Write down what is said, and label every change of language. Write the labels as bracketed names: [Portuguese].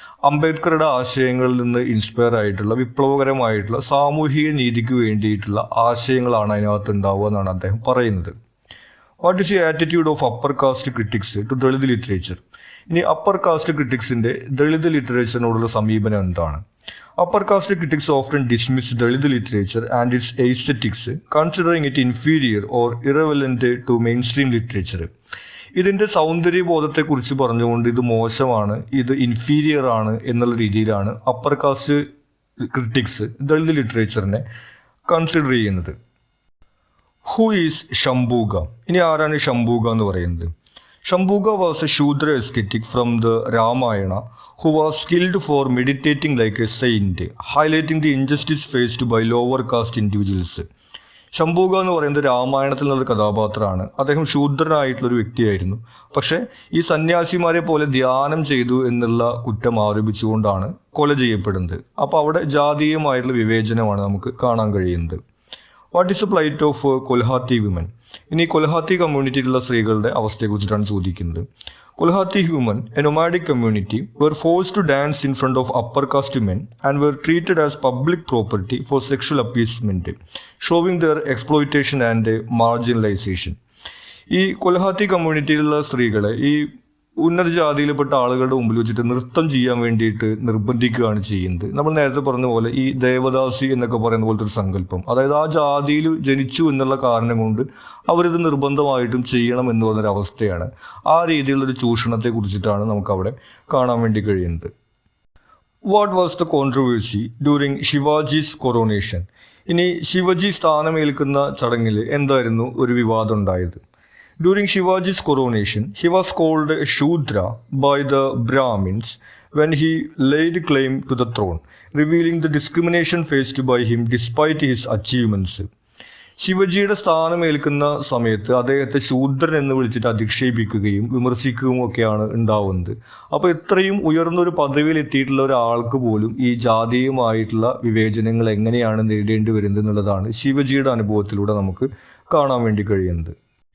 [Malayalam] അംബേദ്കറുടെ ആശയങ്ങളിൽ നിന്ന് ഇൻസ്പയർ ആയിട്ടുള്ള വിപ്ലവകരമായിട്ടുള്ള സാമൂഹിക നീതിക്ക് വേണ്ടിയിട്ടുള്ള ആശയങ്ങളാണ് അതിനകത്ത് ഉണ്ടാവുക എന്നാണ് അദ്ദേഹം പറയുന്നത്. [English] What is the attitude of upper caste critics to Dalit literature? [Malayalam] ഇനി അപ്പർ കാസ്റ്റ് ക്രിറ്റിക്സിൻ്റെ ദളിത് ലിറ്ററേച്ചറിനോടുള്ള സമീപനം എന്താണ്? [English] Upper caste critics often dismiss Dalit literature and its aesthetics, considering it inferior or irrelevant to mainstream literature. [Malayalam] ഇതിൻ്റെ സൗന്ദര്യബോധത്തെക്കുറിച്ച് പറഞ്ഞുകൊണ്ട് ഇത് മോശമാണ്, ഇത് ഇൻഫീരിയർ ആണ് എന്നുള്ള രീതിയിലാണ് upper cast critics Dalit ലിറ്ററേച്ചറിനെ consider ചെയ്യുന്നത്. [English] Who is Shambuka? [Malayalam] ഇനി ആരാണ് ശംഭൂക എന്ന് പറയുന്നത്? [English] Shambuka was a Shudra ascetic from the Ramayana who was skilled for meditating like a saint, highlighting the injustice faced by lower caste individuals. [Malayalam] Shambuka എന്ന് പറയുന്നത് രാമായണത്തിൽ നിന്നൊരു കഥാപാത്രമാണ്. അദ്ദേഹം ശൂദ്രനായിട്ടുള്ളൊരു വ്യക്തിയായിരുന്നു. പക്ഷേ ഈ സന്യാസിമാരെ പോലെ ധ്യാനം ചെയ്തു എന്നുള്ള കുറ്റം ആരോപിച്ചുകൊണ്ടാണ് കൊല ചെയ്യപ്പെടുന്നത്. അപ്പോൾ അവിടെ ജാതീയമായിട്ടുള്ള വിവേചനമാണ് നമുക്ക് കാണാൻ കഴിയുന്നത്. [English] What is the plight of Kolhati women? [Malayalam] ഇനി കൊൽഹാത്തി കമ്മ്യൂണിറ്റിയിലുള്ള സ്ത്രീകളുടെ അവസ്ഥയെക്കുറിച്ചിട്ടാണ് ചോദിക്കുന്നത്. [English] Kolhati human, a nomadic community, were forced to dance in front of upper caste men and were treated as public property for sexual appeasement, showing their exploitation and marginalization. [Malayalam] ഈ കൊൽഹാത്തി കമ്മ്യൂണിറ്റിയിലുള്ള സ്ത്രീകളെ ഈ ഉന്നത ജാതിയിൽപ്പെട്ട ആളുകളുടെ മുമ്പിൽ വെച്ചിട്ട് നൃത്തം ചെയ്യാൻ വേണ്ടിയിട്ട് നിർബന്ധിക്കുകയാണ് ചെയ്യുന്നത്. നമ്മൾ നേരത്തെ പറഞ്ഞ പോലെ ഈ ദേവദാസി എന്നൊക്കെ പറയുന്ന പോലത്തെ ഒരു സങ്കല്പം, അതായത് ആ ജാതിയിൽ ജനിച്ചു എന്നുള്ള കാരണം കൊണ്ട് അവരിത് നിർബന്ധമായിട്ടും ചെയ്യണം എന്ന് പറഞ്ഞൊരു അവസ്ഥയാണ്. ആ രീതിയിലുള്ളൊരു ചൂഷണത്തെ കുറിച്ചിട്ടാണ് നമുക്കവിടെ കാണാൻ വേണ്ടി കഴിയുന്നത്. [English] What was the controversy during Shivaji's coronation? [Malayalam] ഇനി ശിവജി സ്ഥാനമേൽക്കുന്ന ചടങ്ങിൽ എന്തായിരുന്നു ഒരു വിവാദം ഉണ്ടായത്? [English] During Shivaji's coronation, he was called Shudra by the Brahmins when he laid claim to the throne, revealing the discrimination faced by him despite his achievements. [Malayalam] ശിവജിയുടെ സ്ഥാനമേൽക്കുന്ന സമയത്ത് അദ്ദേഹത്തെ ശൂദ്രൻ എന്ന് വിളിച്ചിട്ട് അധിക്ഷേപിക്കുകയും വിമർശിക്കുകയും ഒക്കെയാണ് ഉണ്ടാവുന്നത്. അപ്പോൾ ഇത്രയും ഉയർന്നൊരു പദവിയിൽ എത്തിയിട്ടുള്ള ഒരാൾക്ക് പോലും ഈ ജാതീയമായിട്ടുള്ള വിവേചനങ്ങൾ എങ്ങനെയാണ് നേരിടേണ്ടി വരുന്നത് എന്നുള്ളതാണ് ശിവജിയുടെ അനുഭവത്തിലൂടെ നമുക്ക് കാണാൻ വേണ്ടി കഴിയുന്നത്.